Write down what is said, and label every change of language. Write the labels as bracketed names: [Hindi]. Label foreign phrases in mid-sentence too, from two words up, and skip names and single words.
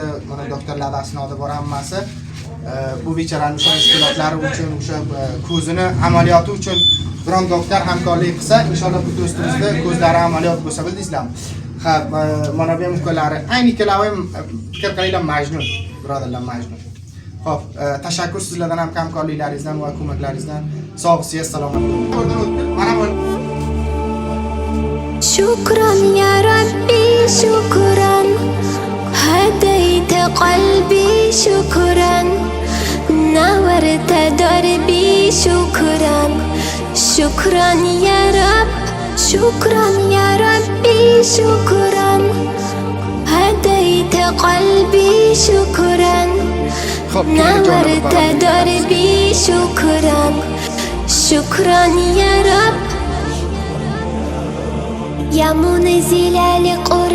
[Uzbek] Mana doktorlar asnoda bor hammasi. Bu bechoraning o'sha mushkulotlari uchun, o'sha ko'zini amaliyoti uchun biron doktor hamkorlik qilsa, inshaalloh bu do'stimizda ko'zlari amaliyot bo'lsa bildingizlarmi? Ha, mana bu ukalari, ayni ikkalari ham fikr qilinglar majnun, birodarlar majnun. Xo'p, tashakkur sizlardan ham hamkorliklaringizdan va ko'maklaringizdan. Sog' siz salomat bo'ling. Mana bu [Arabic] شكرا يا ربي شكرا هديت قلبي شكرا نورت دربي شكرا شكرا يا رب شكرا يا ربي شكرا هديت قلبي شكرا نورت دربي شكرا شكرا يا رب يا منزل